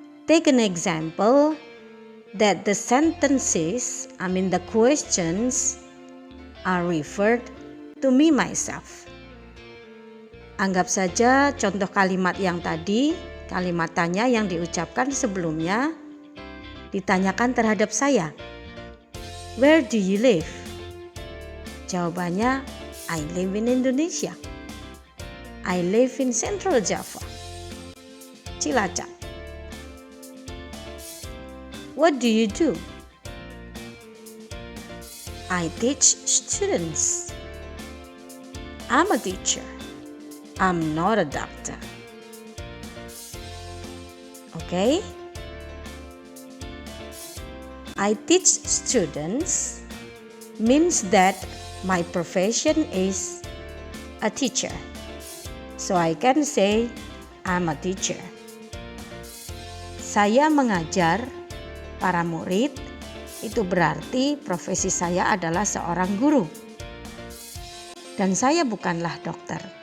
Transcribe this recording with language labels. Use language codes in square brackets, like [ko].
[en] Take an example that the sentences, the questions are referred to me myself. [id] Anggap saja contoh kalimat yang tadi, kalimat tanya yang diucapkan sebelumnya ditanyakan terhadap saya. [en] Where do you live? [id] Jawabannya, [en] I live in Indonesia. I live in Central Java, Cilacap. What do you do? I teach students. I'm a teacher. I'm not a doctor. Okay? I teach students means that my profession is a teacher. So I can say I'm a teacher. [id] Saya mengajar para murid, itu berarti profesi saya adalah seorang guru. Dan saya bukanlah dokter.